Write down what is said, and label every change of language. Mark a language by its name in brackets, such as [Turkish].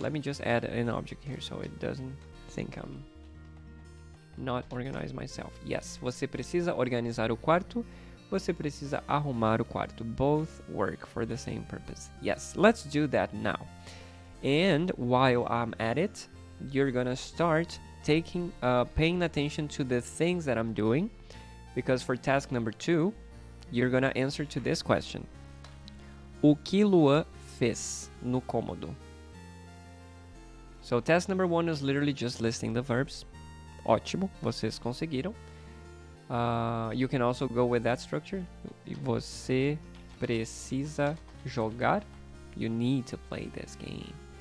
[English] Let me just add an object here so it doesn't think I'm not organized myself. Yes, [Portuguese] você precisa organizar o quarto. Você precisa arrumar o quarto. [English] Both work for the same purpose. Yes, let's do that now. And while I'm at it, you're gonna start paying attention to the things that I'm doing. Because for task number 2, you're gonna answer to this question. [Portuguese] O que Luan fez no cômodo? [English] So task number 1 is literally just listing the verbs. [Portuguese] Ótimo, vocês conseguiram. [English] You can also go with that structure. [Portuguese] Você precisa jogar. [English] You need to play this game.